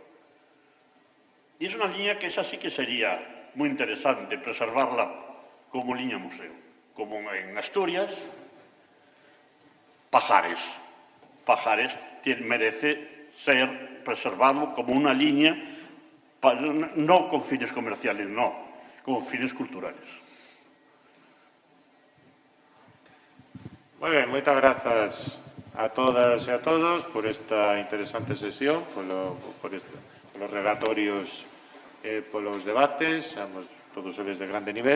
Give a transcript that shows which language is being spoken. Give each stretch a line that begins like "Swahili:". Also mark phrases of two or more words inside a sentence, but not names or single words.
Spanish: Y es una línea que esa sí que sería muy interesante preservarla como línea museo. Como en Asturias, Pajares. Pajares merece ser preservado como una línea, no con fines comerciales, no, con fines culturales.
Galician: Moi ben, moitas grazas a todas e a todos por esta interesante sesión,
Spanish: por los relatorios
Galician: e polos debates, ambos todos eles de grande nivel.